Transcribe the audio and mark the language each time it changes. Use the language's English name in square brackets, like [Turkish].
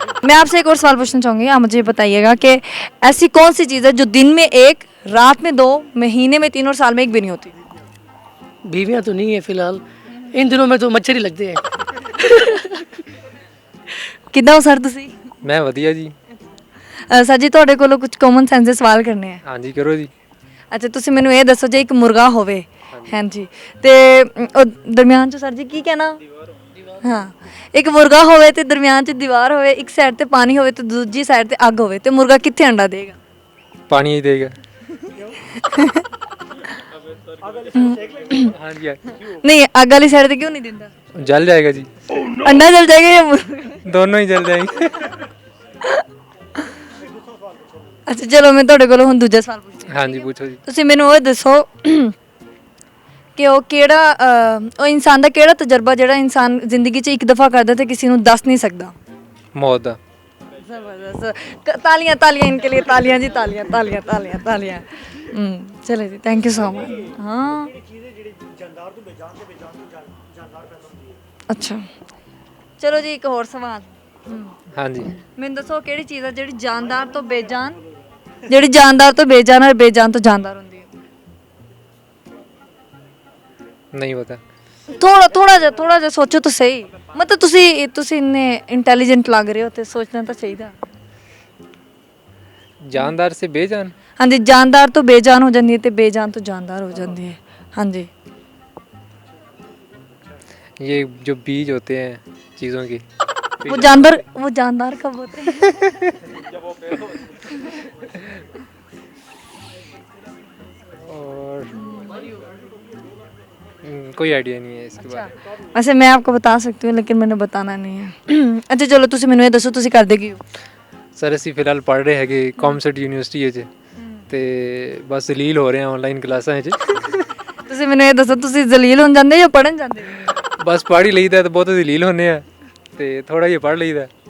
[Hindi] मैं आपसे एक और सवाल पूछना चाहूँगी, आप मुझे बताइएगा कि ऐसी कौन सी चीज़ है जो दिन में एक, रात में दो, महीने में तीन और साल में एक भी नहीं होती? बीवियां तो नहीं है फिलहाल, इन दिनों में तो मच्छर ही लगते हैं। कितना हो सर [Punjabi] ਤੁਸੀਂ? ਮੈਂ ਵਧੀਆ ਜੀ। ਸਰ ਜੀ ਤੁਹਾਡੇ ਕੋਲੋਂ ਕੁਝ ਕਾਮਨ ਸੈਂਸ ਦੇ ਸਵਾਲ ਕਰਨੇ ਆ। ਹਾਂਜੀ ਕਰੋ ਜੀ। ਅੱਛਾ, ਤੁਸੀਂ ਮੈਨੂੰ ਇਹ ਦੱਸੋ ਜੇ ਇੱਕ ਮੁਰਗਾ ਹੋਵੇ, ਹਾਂਜੀ, ਤੇ ਉਹ ਦਰਮਿਆਨ ਚ ਸਰ ਜੀ ਕੀ ਕਹਿਣਾ? ਹਾਂ, ਇੱਕ ਮੁਰਗਾ ਹੋਵੇ ਤੇ ਦਰਮਿਆਨ ਚ ਦੀਵਾਰ ਹੋਵੇ, ਇੱਕ ਸਾਈਡ ਤੇ ਪਾਣੀ ਹੋਵੇ ਤੇ ਦੂਜੀ ਸਾਈਡ ਤੇ ਅੱਗ ਹੋਵੇ, ਤੇ ਮੁਰਗਾ ਕਿੱਥੇ ਅੰਡਾ ਦੇਗਾ? ਪਾਣੀ ਹੀ ਦੇਗਾ। ਹਾਂਜੀ ਨਹੀਂ, ਅੱਗ ਵਾਲੀ ਸਾਈਡ ਤੇ ਕਿਉਂ ਨਹੀਂ ਦਿੰਦਾ? ਜਲ ਜਾਏਗਾ ਜੀ। ਅੰਡਾ ਜਲ ਜਾਏਗਾ ਜਾਂ ਦੋਨੋਂ ਹੀ ਜਲ ਜਾਣਗੇ। ਅੱਛਾ ਚਲੋ ਮੈਂ ਤੁਹਾਡੇ ਕੋਲੋਂ ਹੁਣ ਦੂਜਾ ਸਵਾਲ ਪੁੱਛਦੀ। ਹਾਂਜੀ ਪੁੱਛੋ ਜੀ। ਤੁਸੀਂ ਮੈਨੂੰ ਉਹ ਦੱਸੋ ਕਿ ਉਹ ਕਿਹੜਾ ਉਹ ਇਨਸਾਨ ਦਾ ਕਿਹੜਾ ਤਜਰਬਾ ਜਿਹੜਾ ਇਨਸਾਨ ਜ਼ਿੰਦਗੀ 'ਚ ਇੱਕ ਦਫਾ ਕਰਦਾ ਤੇ ਕਿਸੇ ਨੂੰ ਦੱਸ ਨਹੀਂ ਸਕਦਾ? ਮੌਤ ਦਾ। ਜ਼ਬਰਦस्त, ਤਾਲੀਆਂ ਤਾਲੀਆਂ [Hindi] ਇਨਕੇ लिए, तालियां जी, तालियां तालियां तालियां तालियां। चले जी, थैंक यू सो मच। [Punjabi] हाँ, ਅੱਛਾ ਚਲੋ ਜੀ, ਇੱਕ ਹੋਰ ਸਵਾਲ। ਹਾਂਜੀ ਮੈਨੂੰ ਦੱਸੋ ਕਿਹੜੀ ਚੀਜ਼ ਹੈ ਜਿਹੜੀ ਜਾਨਦਾਰ ਤੋਂ ਬੇਜਾਨ, ਜਿਹੜੀ ਜਾਨਦਾਰ ਤੋਂ ਬੇਜਾਨ ਔਰ ਬੇਜਾਨ ਤੋਂ ਜਾਨਦਾਰ ਹੁੰਦੀ ਹੈ? ਨਹੀਂ ਪਤਾ। ਥੋੜਾ ਜਿਹਾ ਸੋਚੋ ਤਾਂ ਸਹੀ, ਮਤਲਬ ਤੁਸੀਂ ਇੰਨੇ ਇੰਟੈਲੀਜੈਂਟ ਲੱਗ ਰਹੇ ਹੋ ਤੇ ਸੋਚਣਾ ਤਾਂ ਚਾਹੀਦਾ। ਜਾਨਦਾਰ ਸੇ ਬੇਜਾਨ। ਹਾਂਜੀ, ਜਾਨਦਾਰ ਤੋਂ ਬੇਜਾਨ ਹੋ ਜਾਂਦੀ ਹੈ ਤੇ ਬੇਜਾਨ ਤੋਂ ਜਾਨਦਾਰ ਹੋ ਜਾਂਦੀ ਹੈ। ਹਾਂਜੀ, [Hindi] ये जो बीज होते हैं चीज़ों के। वो जानदार कब होते हैं? और कोई आइडिया नहीं है इसके बारे में। वैसे मैं आपको बता सकती हूँ लेकिन मैंने बताना नहीं है। अच्छा चलो [Punjabi] ਤੁਸੀਂ ਮੈਨੂੰ ਇਹ ਦੱਸੋ ਤੁਸੀਂ ਕਰਦੇ ਕੀ ਹੋ? ਸਰ ਅਸੀਂ ਫਿਲਹਾਲ ਪੜ੍ਹ ਰਹੇ ਹੈਗੇ ਕੌਮਸਟ ਯੂਨੀਵਰਸਿਟੀ ਵਿੱਚ ਤੇ ਬਸ ਲੀਲ ਹੋ ਰਹੇ ਹਾਂ ਆਨਲਾਈਨ ਕਲਾਸਾਂ ਵਿੱਚ। ਤੁਸੀਂ ਮੈਨੂੰ ਇਹ ਦੱਸੋ ਤੁਸੀਂ ਜ਼ਲੀਲ ਹੋਣ ਜਾਂਦੇ ਜਾਂ ਪੜਨ ਜਾਂਦੇ ਹੋ? ਬਸ ਪੜ੍ਹ ਹੀ ਲਈਦਾ ਤੇ ਬਹੁਤ ਦਲੀਲ ਹੁੰਦੇ ਆ ਤੇ ਥੋੜਾ ਜਿਹਾ ਪੜ੍ਹ ਲਈਦਾ।